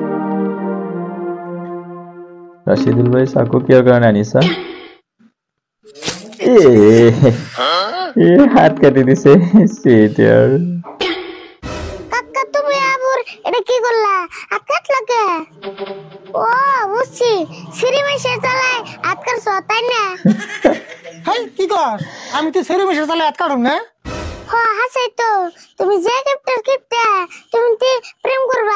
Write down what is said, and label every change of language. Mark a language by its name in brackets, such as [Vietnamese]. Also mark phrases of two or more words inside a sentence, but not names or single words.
[Assamese] ৰাশিদুল ভাই চাকু কিহৰ কাৰণে আনিছা? হাত কাটি দিছে। [Bangla] কাকা তুমি আবার এটা কি করলা? হাত কাটলা কে? ও বুঝছি, সিঁড়ি মেশে চালায় হাত কাটছ তাই না? হেই কি কর? আমি তো সিঁড়ি মেশে চালায় হাত কাটুম না। হাসাই তো তুমি যে কিপটা তুমি প্রেম করবা।